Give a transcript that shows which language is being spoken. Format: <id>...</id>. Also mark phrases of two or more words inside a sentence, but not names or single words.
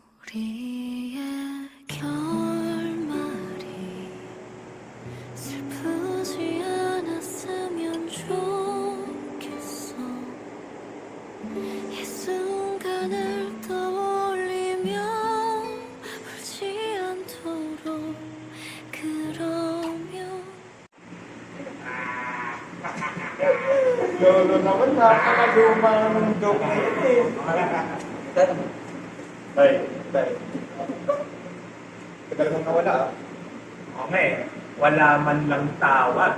<ko>우리의 결말이 슬프지 않았으면 좋겠어. 이 순간을 떠올리며 울지 않도록. 그러면</ko> <tl>Lolo naman, napakalumang joke na yun eh. Tay. Tagal mong nawala ah. Oo nga eh. Wala man lang tawag.</tl>